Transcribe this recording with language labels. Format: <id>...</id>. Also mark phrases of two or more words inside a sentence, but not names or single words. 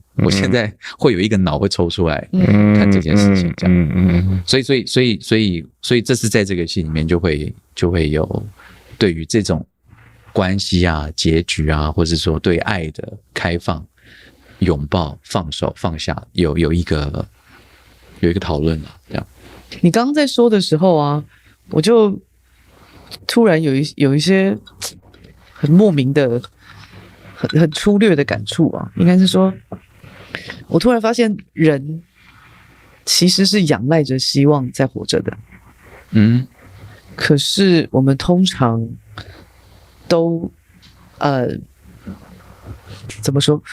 <zh>我現在會有一個腦會抽出來看這件事情，這樣。所以這是在這個戲裡面就會有對於這種關係啊、結局啊，或者說對愛的開放。擁抱、放手、放下，有一個討論了，這樣。你剛剛在說的時候啊，我就突然有一些很莫名的、很粗略的感觸啊，應該是說，我突然發現人其實是仰賴着希望在活着的，可是我們通常都怎麼說？</zh>